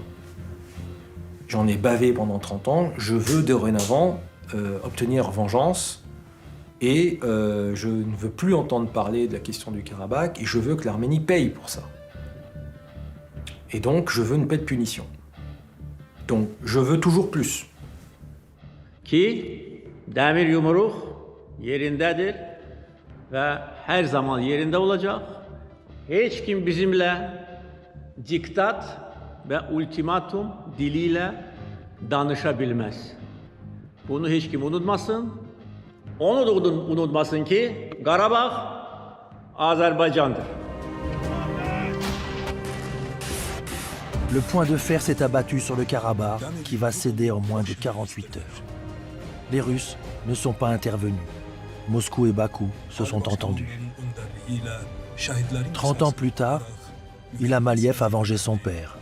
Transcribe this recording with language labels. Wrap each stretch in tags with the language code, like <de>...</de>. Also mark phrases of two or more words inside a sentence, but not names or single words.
<fr>J'en ai bavé pendant 30 ans. Je veux dorénavant obtenir vengeance et je ne veux plus entendre parler de la question du Karabakh et je veux que l'Arménie paye pour ça. Et donc, je veux une paix de punition. Donc, je veux toujours plus.</fr> <az>Ki demir yumruk yerindedir ve her zaman yerinde olacak. Hiç kim bizimle diktat ve ultimatum diliyle danışabilmez. Bunu hiç kim unutmasın. Onu da unutmasın ki Karabağ Azerbaycan'dır.</az> <fr>Le point de fer s'est abattu sur le Karabakh qui va céder en moins de 48 heures. Les Russes ne sont pas intervenus. Moscou et Bakou se sont entendus. 30 ans plus tard, Ilham Aliyev a vengé son père.</fr>